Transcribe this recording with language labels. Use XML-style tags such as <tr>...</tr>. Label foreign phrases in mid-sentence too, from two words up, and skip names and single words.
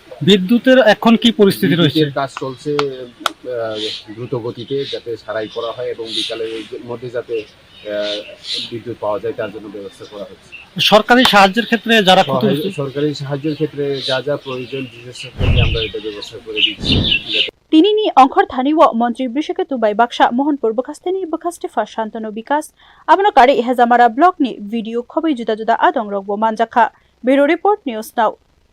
<bn>বিদ্যুতের এখন কি পরিস্থিতি রয়েছে? কাজ চলছে দ্রুত গতিতে, যাতে সারাই করা হয় এবং বিকালের মধ্যে যাতে বিদ্যুৎ পাওয়া যায় তার জন্য ব্যবস্থা করা হচ্ছে। সরকারি সাহায্যের ক্ষেত্রে যারা সরকারি সাহায্যের ক্ষেত্রে যা যা প্রয়োজন বিশেষজ্ঞ আমরা এটা ব্যবস্থা করে দিচ্ছি।</bn> <trp>Tinini ongkhor thaniwo Mantri Brishaketu bai baksa Mohanpur bakasteni bakaste fa shantano bikas abno kari hejamara block ni video khobai juda juda adong rokbo manjakha.</trp> <en>Bureau report news now.</en>